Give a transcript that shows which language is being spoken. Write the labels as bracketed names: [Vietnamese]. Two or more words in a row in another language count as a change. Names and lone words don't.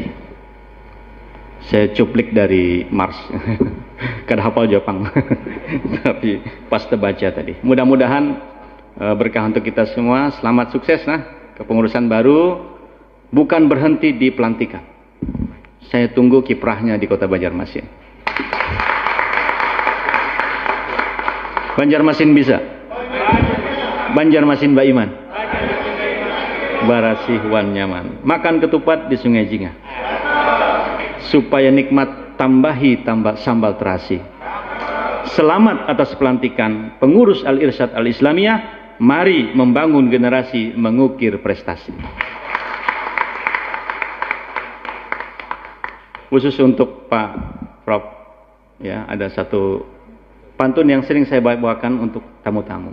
[Indonesian] Saya cuplik dari Mars. [Banjar] Kada hafal Jepang. Tapi pas terbaca tadi. [Indonesian] Mudah-mudahan berkah untuk kita semua. Selamat sukses kepengurusan baru. Bukan berhenti di pelantikan. Saya tunggu kiprahnya di Kota Banjarmasin. Banjarmasin bisa. [Banjar] Banjarmasin Baiman. Barasih wan nyaman. [Indonesian] Makan ketupat di Sungai Jingah. Supaya nikmat tambah sambal terasi. Selamat atas pelantikan pengurus Al-Irsyad Al-Islamiyah. Mari membangun generasi mengukir prestasi. Khusus untuk Pak Prof, ya, ada satu pantun yang sering saya bawakan untuk tamu-tamu.